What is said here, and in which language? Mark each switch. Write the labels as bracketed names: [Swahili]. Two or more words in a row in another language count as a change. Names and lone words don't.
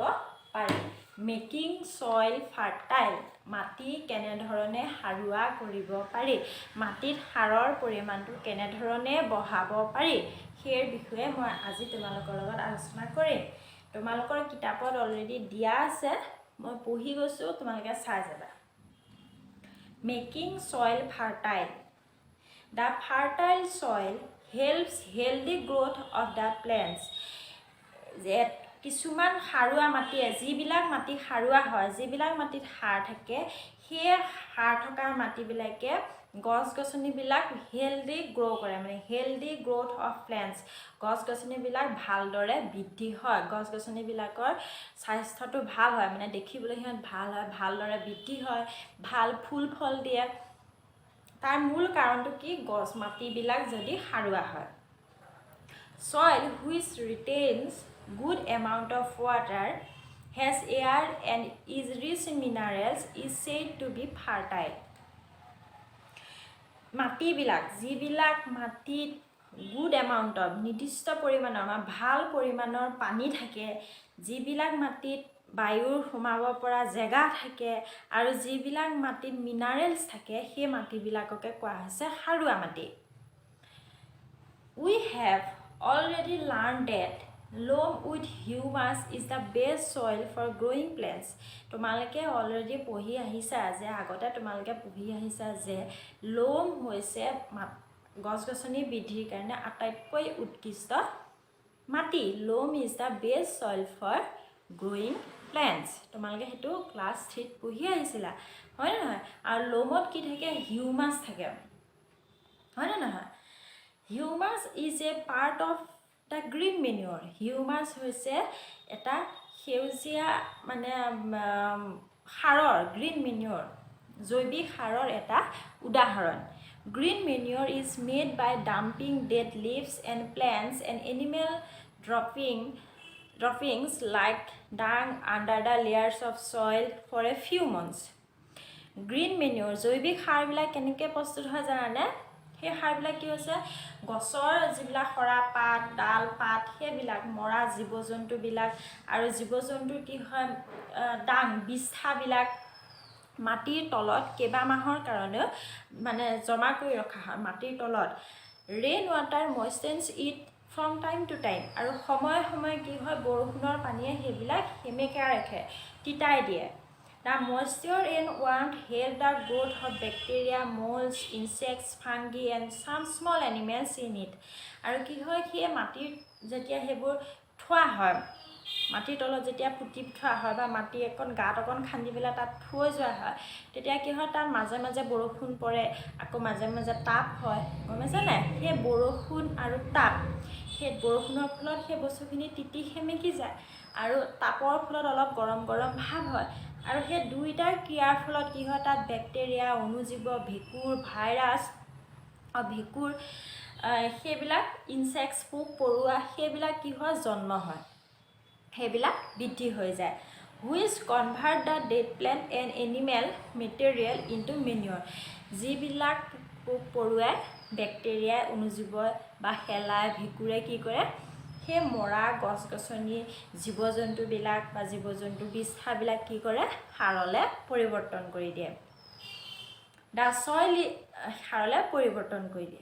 [Assamese] পাৰি [English] making soil fertile [Assamese] মাটি কেনে ধৰণে হাৰুৱা কৰিব পাৰি মাটিত সাৰৰ পৰিমাণটো কেনে ধৰণে বঢ়াব পাৰি হেৰ বিষয়ে মই আজি তোমালোকৰ লগত আলোচনা কৰিম তোমালোকৰ কিতাপত অলৰেডি দিয়া আছে মই পঢ়ি গৈছো তোমালোকে চাই যাবা [English] making soil fertile the fertile soil helps healthy growth of the plants [Assamese] যে কিছুমান হাৰুৱা মাটি যিবিলাক মাটি হাৰুৱা হয় যিবিলাক মাটিত সাৰ থাকে সেই সাৰ থকা মাটিবিলাকে গছ-গছনিবিলাক হেলদি গ্ৰো কৰে মানে [English] healthy growth of plants [Assamese] গছ-গছনিবিলাক ভালদৰে বৃদ্ধি হয় গছ-গছনিবিলাকৰ স্বাস্থ্যটো ভাল হয় মানে দেখিবলৈ হিহঁত ভাল হয় ভালদৰে বৃদ্ধি হয় ভাল ফুল ফল দিয়ে তাৰ মূল কাৰণটো কি গছ মাটিবিলাক যদি হাৰুৱা হয় [English] soil which retains good amount of water has air and is rich in minerals is said to be fertile [Assamese] মাটি বিলাক যিবিলাক মাটিত [English] good amount of [Assamese] নিৰ্দিষ্ট পৰিমাণৰ ভাল পৰিমাণৰ পানী থাকে যিবিলাক মাটিত বায়ুৰ সোমাব পৰা জায়গা থাকে আৰু যিবিলাক মাটিত মিনাৰেলছ থাকে সেই মাটিবিলাককে কোৱা হৈছে হাৰুৱা মাটি [English] we have already learned that loam with humus is the best soil for growing plants তোমালোকে [Assamese] অলৰেডি পঢ়ি আহিছা যে আগতে তোমালোকে পঢ়ি আহিছা যে লোম হৈছে গছ-গছনি বৃদ্ধিৰ কাৰণে আটাইতকৈ উৎকৃষ্ট মাটি লোম [English] is the best soil for growing plants [Assamese] তোমালোকে হেতু ক্লাস 3 ত পঢ়ি আহিছিলা হয় না আৰু লোমত কি থাকে হিউমাস থাকে হয় না [English] Humus is a part of the green manure. Humus [Assamese] হৈছে এটা সেউজীয়া মানে সাৰৰ [English] green manure [Assamese] জৈৱিক সাৰৰ এটা উদাহৰণ [English] Green manure is made by dumping dead leaves and plants and animal droppings like dung under the layers of soil for a few months. Green manure [Assamese] জৈৱিক সাৰবিলাক কেনেকৈ প্ৰস্তুত হয় জানানে সেই সাৰবিলাক কি হৈছে গছৰ যিবিলাক খৰা পাত ডাল পাত সেইবিলাক মৰা জীৱ-জন্তু বিলাক আৰু জীৱ-জন্তু কি হয় ডাং বিষ্ঠাবিলাক মাটিৰ তলত কেবা মাহৰ কাৰণে মানে জমা কৰি ৰখা হয় মাটিৰ তলত [English] rain water moistens it from time to time [Assamese] আৰু সময় সময় কি হয় বৰষুণৰ পানীয়ে সেইবিলাক হেমেকা ৰাখে তিতাই দিয়ে [English] The moisture and warmth help the growth of bacteria, molds, insects, fungi and some small animals in it. [Assamese] আৰু কি হয় কি মাটিৰ যেতিয়া হেবোৰ থোৱা হয় মাটিৰ তলত যেতিয়া পুতি থোৱা হয় বা মাটি এখন গাত অকন খান্দি পেলা তাত থৈ যোৱা হয় তেতিয়া কি হয় তাৰ মাজে মাজে বৰষুণ পৰে আকৌ মাজে মাজে তাপ হয় গমছে না সেই বৰষুণ আৰু তাপ সেই বৰষুণৰ ফলত সেই বস্তুখিনি তিতি হেমেকি যায় আৰু তাপৰ ফলত অলপ গৰম গৰম ভাব হয় আৰু সেই দুইটাৰ ক্ৰিয়াৰ ফলত কি হয় তাত ব্যাকটেৰিয়া অনুজীৱ ভেকুৰ ভাইৰাছ ভেকুৰ সেইবিলাক ইনসেক্টস পোক পৰুৱা সেইবিলাক কি হয় জন্ম হয় সেইবিলাক বৃদ্ধি হৈ যায় [English] which convert the dead plant and animal material into manure [Assamese] যিবিলাক পোক পৰুৱাই বেক্টেৰিয়াই, অণুজীৱ বা শেলাই, ভেঁকুৰে কি কৰে, সেই মৰা গছ গছনি জীৱ জন্তুবিলাক বা জীৱ জন্তু বিষ্ঠাবিলাক কি কৰে, সাৰলৈ পৰিৱৰ্তন কৰি দিয়ে। সাৰলৈ পৰিৱৰ্তন কৰি দিয়ে।